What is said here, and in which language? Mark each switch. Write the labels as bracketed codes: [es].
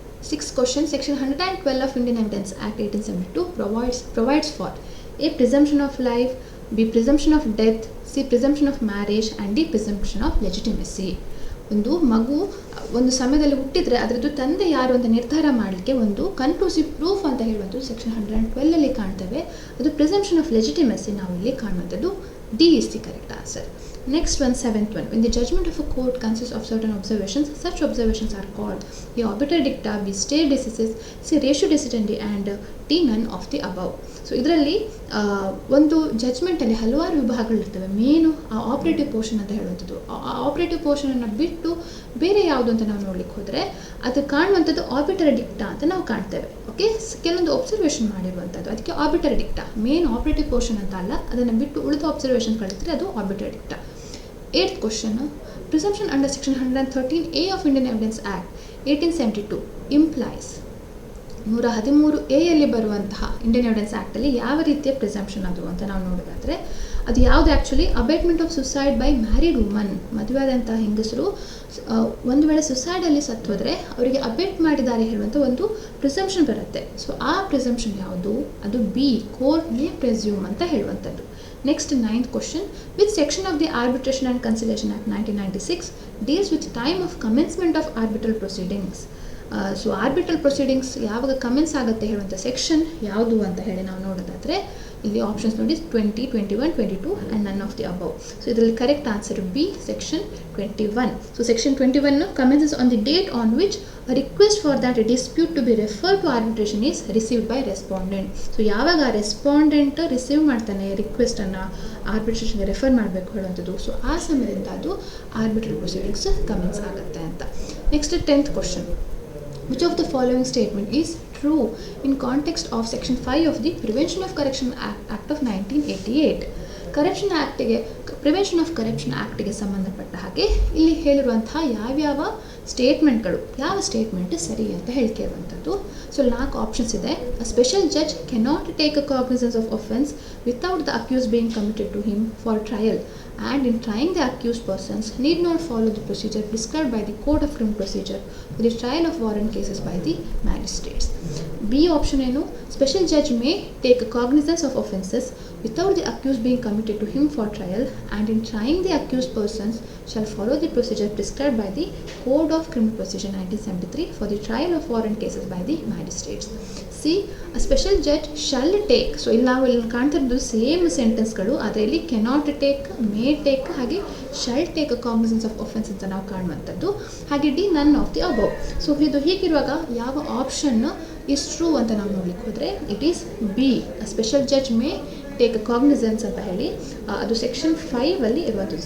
[en] Sixth question, section 112 of Indian Evidence Act 1872 provides for A, presumption of life, B, presumption of death, C, presumption of marriage and D, presumption of legitimacy. [kn] ಒಂದು ಮಗು ಒಂದು ಸಮಯದಲ್ಲಿ ಹುಟ್ಟಿದರೆ ಅದರದ್ದು ತಂದೆ ಯಾರು ಅಂತ ನಿರ್ಧಾರ ಮಾಡಲಿಕ್ಕೆ ಒಂದು ಕನ್ಕ್ಲೂಸಿವ್ ಪ್ರೂಫ್ ಅಂತ ಹೇಳುವಂಥದ್ದು ಸೆಕ್ಷನ್ 112ಅಲ್ಲಿ ಕಾಣ್ತೇವೆ. ಅದು ಪ್ರಿಸಂಪ್ಷನ್ ಆಫ್ ಲೆಜಿಟಿಮಸಿ ನಾವು ಇಲ್ಲಿ ಕಾಣುವಂಥದ್ದು. [en] D is the correct answer. Next one, seventh one, when the judgment of a court consists of certain observations, such observations are called A, arbitrary dicta, B, stare decisis, C, ratio decidendi and D, none of the above. [kn] So ಇದರಲ್ಲಿ ಒಂದು ಜಡ್ಜ್ಮೆಂಟಲ್ಲಿ ಹಲವಾರು ವಿಭಾಗಗಳಿರ್ತವೆ. Main operative portion ಅಂತ ಹೇಳುವಂಥದ್ದು. Operative ಪೋರ್ಷನನ್ನು ಬಿಟ್ಟು ಬೇರೆ ಯಾವುದು ಅಂತ ನಾವು ನೋಡ್ಲಿಕ್ಕೆ ಹೋದರೆ ಅದು ಕಾಣುವಂಥದ್ದು ಆರ್ಬಿಟರಿ ಡಿಕ್ಟಾ ಅಂತ ನಾವು ಕಾಣ್ತೇವೆ. ಓಕೆ, ಕೆಲವೊಂದು ಒಬ್ಸರ್ವೇಷನ್ ಮಾಡಿರುವಂಥದ್ದು, ಅದಕ್ಕೆ ಆರ್ಬಿಟರಿ ಡಿಕ್ಟಾ. ಮೇನ್ ಆಪರೇಟಿವ್ ಪೋರ್ಷನ್ ಅಂತ ಅಲ್ಲ, ಅದನ್ನು ಬಿಟ್ಟು ಉಳಿದ ಒಬ್ಸರ್ವೇಷನ್ಗಳಿದ್ರೆ ಅದು ಆರ್ಬಿಟರಿ ಡಿಕ್ಟಾ. [en] Eighth question, presumption under section 113A of Indian Evidence Act 1872 implies [kn] 113A ಬರುವಂತಹ ಇಂಡಿಯನ್ ಎವಿಡೆನ್ಸ್ ಆ್ಯಕ್ಟಲ್ಲಿ ಯಾವ ರೀತಿಯ ಪ್ರಿಸಂಪ್ಷನ್ ಅದು ಅಂತ ನಾವು ನೋಡೋದಾದರೆ ಅದು ಯಾವುದು actually [en] abetment of suicide by married woman, [kn] ಮದುವೆಯಾದಂಥ ಹೆಂಗಸರು ಒಂದು ವೇಳೆ ಸುಸೈಡಲ್ಲಿ ಸತ್ತೋದ್ರೆ ಅವರಿಗೆ ಅಬೇಟ್ ಮಾಡಿದ್ದಾರೆ ಹೇಳುವಂಥ ಒಂದು ಪ್ರಿಸಂಪ್ಷನ್ ಬರುತ್ತೆ. ಸೊ ಆ ಪ್ರಿಸಂಪ್ಷನ್ ಯಾವುದು? ಅದು ಬಿ, ಕೋರ್ಟ್ ಮೇ ಪ್ರೆಸ್ಯೂಮ್ ಅಂತ ಹೇಳುವಂಥದ್ದು. [en] Next 9th question, which section of the Arbitration and Conciliation Act 1996 deals with time of commencement of arbitral proceedings? [kn] So ಆರ್ಬಿಟ್ರಲ್ proceedings ಯಾವಾಗ ಕಮೆನ್ಸ್ ಆಗುತ್ತೆ ಹೇಳುವಂಥ ಸೆಕ್ಷನ್ ಯಾವುದು ಅಂತ ಹೇಳಿ ನಾವು ನೋಡೋದಾದರೆ ಇಲ್ಲಿ ಆಪ್ಷನ್ಸ್ ನೋಡಿ 20, 21, 22 [en] And none of the above. So ಇದರಲ್ಲಿ correct answer B, section 21. So section 21 commences on the date on which a request for that a dispute to be refer to arbitration is received by respondent. [kn] So ಯಾವಾಗ ಆ respondent receive ಮಾಡ್ತಾನೆ ರಿಕ್ವೆಸ್ಟನ್ನು ಆರ್ಬಿಟ್ರೇಷನ್ಗೆ refer ಮಾಡಬೇಕು ಹೇಳುವಂಥದ್ದು, so ಆ ಸಮಯದಿಂದ ಅದು ಆರ್ಬಿಟ್ರಲ್ proceedings commence ಆಗುತ್ತೆ ಅಂತ. [en] Next 10th question, which of the following statement is true in context of section 5 of the Prevention of Corruption Act of 1988? [kn] Corruption ಆ್ಯಕ್ಟಿಗೆ, prevention of corruption ಆ್ಯಕ್ಟಿಗೆ ಸಂಬಂಧಪಟ್ಟ ಹಾಗೆ ಇಲ್ಲಿ ಹೇಳಿರುವಂತಹ ಯಾವ್ಯಾವ ಸ್ಟೇಟ್ಮೆಂಟ್ಗಳು, ಯಾವ ಸ್ಟೇಟ್ಮೆಂಟ್ ಸರಿ ಅಂತ ಹೇಳ್ಕೇಳುವಂಥದ್ದು. ಸೊ 4 ಆಪ್ಷನ್ಸ್ ಇದೆ. [en] A special judge cannot take a cognizance of offence without the accused being committed to him for trial and in trying the accused persons need not follow the procedure prescribed by the Code of Criminal Procedure for the trial of warrant cases by the magistrates. B option ಏನು? Special judge may take cognizance of offences without the accused being committed to him for trial and in trying the accused persons shall follow the procedure prescribed by the Code of Criminal Procedure 1973 for the trial of warrant cases by the magistrates. C, a special judge shall take. [kn] So ಇಲ್ಲಿ ನಾವು ಇಲ್ಲಿ ಕಾಣ್ತಾ ಇರೋದು same ಸೆಂಟೆನ್ಸ್ಗಳು, ಆದರೆ ಇಲ್ಲಿ cannot take, may take, ಹಾಗೆ [en] shall take a cognizance of offence [kn] ಅಂತ ನಾವು ಕಾಣುವಂಥದ್ದು. ಹಾಗೆ D, none of the above. So ಇದು ಹೀಗಿರುವಾಗ ಯಾವ ಆಪ್ಷನ್ ಇಸ್ ಟ್ರೂ ಅಂತ ನಾವು ನೋಡ್ಲಿಕ್ಕೆ ಹೋದರೆ [en] it is be, a special judge may take a cognizance [kn] ಅಂತ ಹೇಳಿ ಅದು ಸೆಕ್ಷನ್ 5 ಇರುವಂಥದ್ದು.